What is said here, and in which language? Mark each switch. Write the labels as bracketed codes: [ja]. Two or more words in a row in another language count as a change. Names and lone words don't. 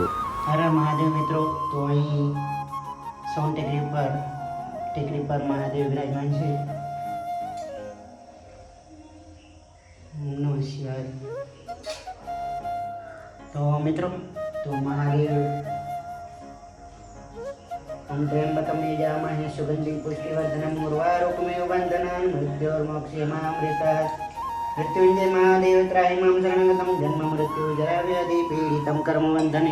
[gu] હર મહાદેવ મિત્રો, તો અહીં સોન ટેકરી પર મહાદેવ વિરાજમાન છે. નમસ્કાર. તો મિત્રો, તો મહાદેવ [sa] हम त्र्यंबकं यजामहे सुगन्धिं पुष्टिवर्धनं उर्वारुकमेव बन्धनान् मृत्योर्मोक्षेमामृतात् मृत्युञ्जय महादेव त्राहि मां शरणगतं जन्म मृत्यु जरा व्याधि पीडितं कर्मबन्धने.